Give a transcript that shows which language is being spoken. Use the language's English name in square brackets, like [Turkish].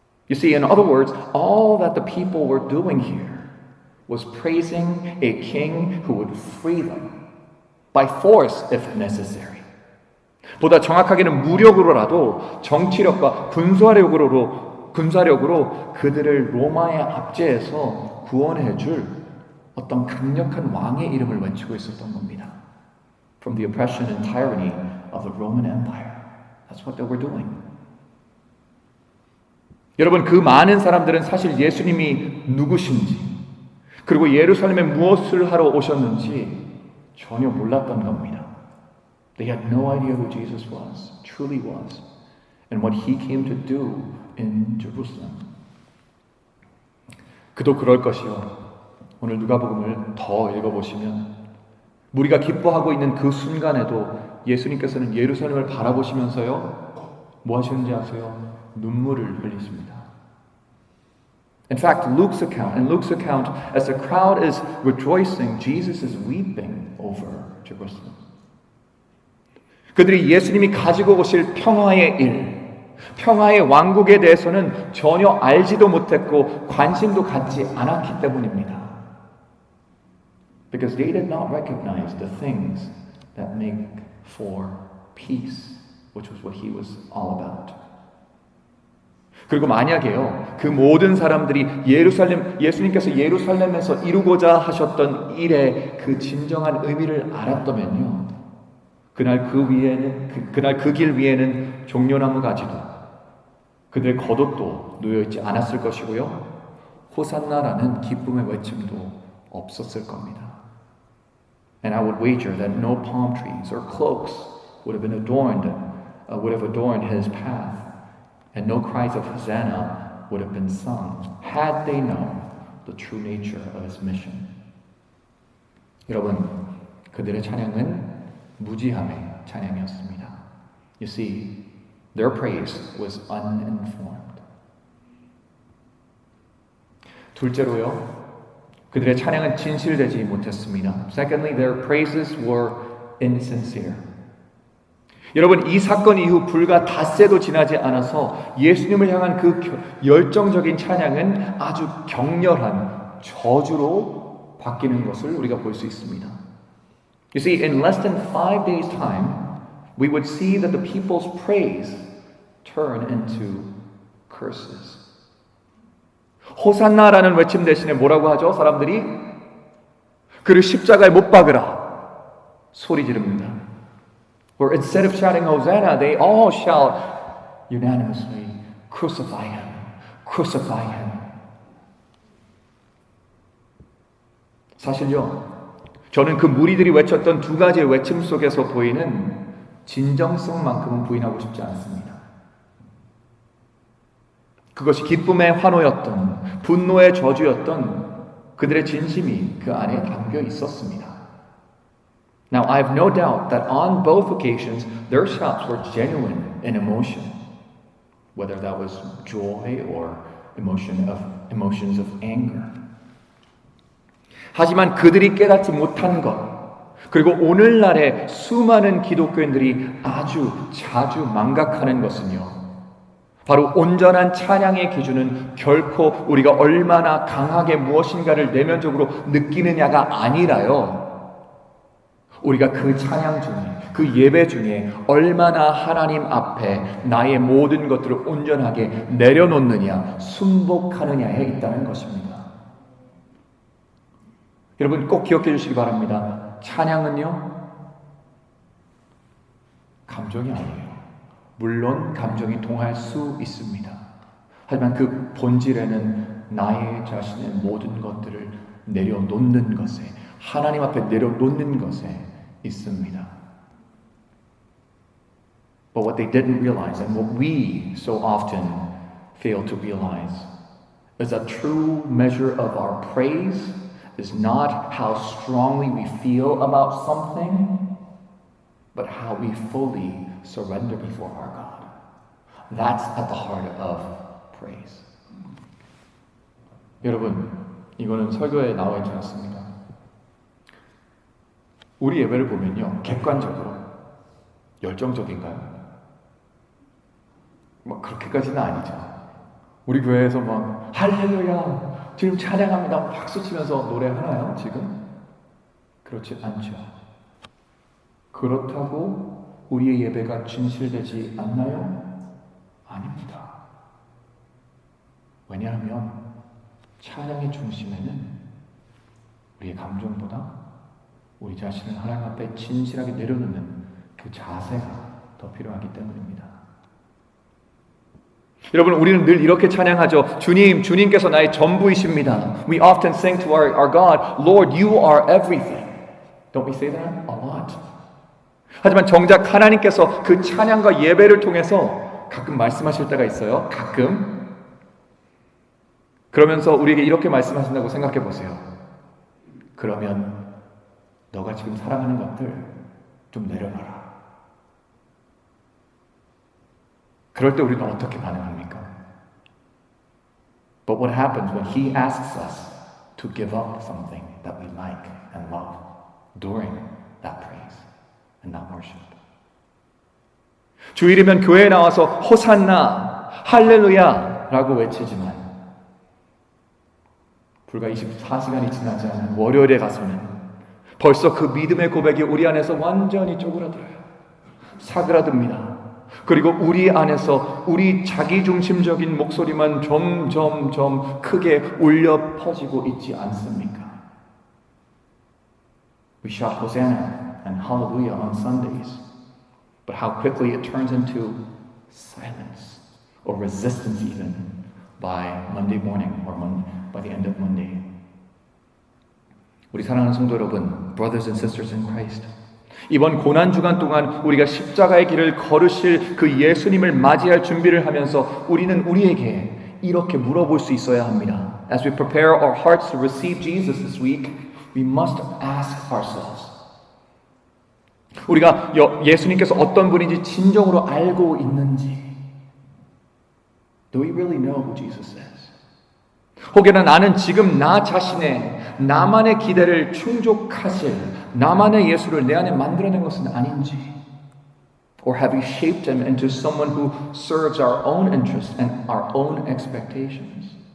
[English] You see, in other words, all that the people were doing here was praising a king who would free them by force if necessary. [Korean] 보다 정확하게는 무력으로라도 정치력과 군사력으로 그들을 로마의 압제에서 구원해줄 어떤 강력한 왕의 이름을 외치고 있었던 겁니다. [English] From the oppression and tyranny of the Roman Empire. That's what they were doing. [Korean] 여러분, 그 많은 사람들은 사실 예수님이 누구신지, 그리고 예루살렘에 무엇을 하러 오셨는지 전혀 몰랐던 겁니다. [English] They had no idea who Jesus was, truly was, and what he came to do in Jerusalem. [Korean] 그도 그럴 것이요. 오늘 누가복음을 더 읽어보시면 우리가 기뻐하고 있는 그 순간에도 예수님께서는 예루살렘을 바라보시면서요, 뭐 하시는지 아세요? 눈물을 흘리십니다. [English] In fact, in Luke's account, as the crowd is rejoicing, Jesus is weeping over Jerusalem. [Korean] 그들이 예수님이 가지고 오실 평화의 평화의 왕국에 대해서는 전혀 알지도 못했고 관심도 갖지 않았기 때문입니다. [English] Because they did not recognize the things that make for peace, which was what he was all about. [Korean] 그리고 만약에요, 그 모든 사람들이 예수님께서 예루살렘에서 이루고자 하셨던 일의 그 진정한 의미를 알았다면요, 그날 그 길 위에는 종려나무 가지도, 그들의 겉옷도 놓여있지 않았을 것이고요, 호산나라는 기쁨의 외침도 없었을 겁니다. [English] And I would wager that no palm trees or cloaks would have adorned his path, and no cries of Hosanna would have been sung had they known the true nature of his mission. [Korean] 여러분, 그들의 찬양은 무지함의 찬양이었습니다. [English] You see, their praise was uninformed. [Korean] 둘째로요, 그들의 찬양은 진실되지 못했습니다. [English] Secondly, their praises were insincere. [Korean] 여러분, 이 사건 이후 불과 닷새도 지나지 않아서 예수님을 향한 그 열정적인 찬양은 아주 격렬한 저주로 바뀌는 것을 우리가 볼 수 있습니다. [English] You see, in less than 5 days' time, we would see that the people's praise turn into curses. [Korean] 호산나라는 외침 대신에 뭐라고 하죠? 사람들이 그를 십자가에 못 박으라 소리 지릅니다. [English] Or instead of shouting Hosanna, they all shout unanimously, crucify him, crucify him. [Korean] 사실요, 저는 그 무리들이 외쳤던 두 가지의 외침 속에서 보이는 진정성만큼은 부인하고 싶지 않습니다. 그것이 기쁨의 환호였던, 분노의 저주였던 그들의 진심이 그 안에 담겨 있었습니다. [English] Now, I have no doubt that on both occasions, their shouts were genuine in emotion, whether that was joy or emotions of anger. [Korean] 하지만 그들이 깨닫지 못한 것, 그리고 오늘날의 수많은 기독교인들이 아주 자주 망각하는 것은요, 바로 온전한 찬양의 기준은 결코 우리가 얼마나 강하게 무엇인가를 내면적으로 느끼느냐가 아니라요, 우리가 그 찬양 중에, 그 예배 중에 얼마나 하나님 앞에 나의 모든 것들을 온전하게 내려놓느냐, 순복하느냐에 있다는 것입니다. 여러분 꼭 기억해 주시기 바랍니다. 찬양은요, 감정이 아니에요. 물론 감정이 동할 수 있습니다. 하지만 그 본질에는 나의 자신의 모든 것들을 내려놓는 것에, 하나님 앞에 내려놓는 것에 있습니다. [English] But what they didn't realize, and what we so often fail to realize, is that true measure of our praise is not how strongly we feel about something, but how we fully surrender before our God. That's at the heart of praise. [Korean] 여러분, 이거는 설교에 나와 있지 않습니다. 우리 예배를 보면요, 객관적으로 열정적인가요? 그렇게까지는 아니죠. 우리 교회에서 할렐루야, 지금 찬양합니다, 박수 치면서 노래하나요, 지금? 그렇지 않죠. 그렇다고 우리의 예배가 진실되지 않나요? 아닙니다. 왜냐하면 찬양의 중심에는 우리의 감정보다 우리 자신을 하나님 앞에 진실하게 내려놓는 그 자세가 더 필요하기 때문입니다. 여러분, 우리는 늘 이렇게 찬양하죠. 주님께서 나의 전부이십니다. [English] We often sing to our God, Lord, you are everything. Don't we say that a lot? [Korean] 하지만 정작 하나님께서 그 찬양과 예배를 통해서 가끔 말씀하실 때가 있어요. 가끔. 그러면서 우리에게 이렇게 말씀하신다고 생각해 보세요. 그러면 너가 지금 사랑하는 것들 좀 내려놔라. 그럴 때 우리는 어떻게 반응합니까? [English] But what happens when He asks us to give up something that we like and love during that praise and that worship? [Korean] 주일이면 교회에 나와서 호산나, 할렐루야 라고 외치지만 불과 24시간이 지나지 않은 월요일에 가서는 벌써 그 믿음의 고백이 우리 안에서 완전히 쪼그라들어요. 사그라듭니다. 그리고 우리 안에서 우리 자기중심적인 목소리만 점점 크게 울려 퍼지고 있지 않습니까? [English] We shout Hosanna and Hallelujah on Sundays, but how quickly it turns into silence or resistance even by Monday morning or by the end of Monday. [Korean] 우리 사랑하는 성도 여러분, [English] brothers and sisters in Christ, [Korean] 이번 고난주간 동안 우리가 십자가의 길을 걸으실 그 예수님을 맞이할 준비를 하면서 우리는 우리에게 이렇게 물어볼 수 있어야 합니다. [English] As we prepare our hearts to receive Jesus this week, we must ask ourselves. [Korean] 우리가 예수님께서 어떤 분인지 진정으로 알고 있는지. [English] Do we really know who Jesus is? [Korean] 혹여나 나는 지금 나 자신의 나만의 기대를 충족하실 나만의 예수를 내 안에 만들어낸 것은 아닌지, [English] or have we shaped him into someone who serves our own interests and our own expectations?